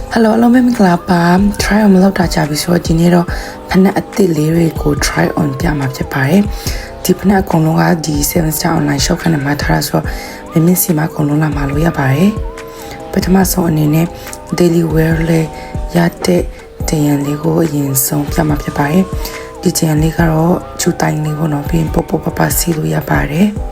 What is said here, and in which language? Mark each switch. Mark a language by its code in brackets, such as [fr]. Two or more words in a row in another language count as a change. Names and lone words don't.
[my] Hello အားလုံးပဲမင်္ဂလာပါ [en] try on [my] မလုပ်တာကြပြီဆိုတော့ဒီနေ့တော့ဖနက်အသစ်လေးတွေကို [en] try on [my] ပြမှာဖြစ်ပါတယ်ဒီဖနက်အကုန်လုံးကဒီ7 star online shop ကနေမှာထားတာဆိုတော့မင်းစီမှာအကုန်လုံးလာမှာလို့ရပါတယ်ပထမဆုံးအနေနဲ့ [en] daily wear [my] လေးရတဲ့တရံလေးကိုအရင်ဆုံးပြမှာဖြစ်ပါတယ်ဒီတရံလေးကတော့ချူတိုင်းလေးပေါ့နော်ပြီးပို့ပပစီလို့ရပါတယ်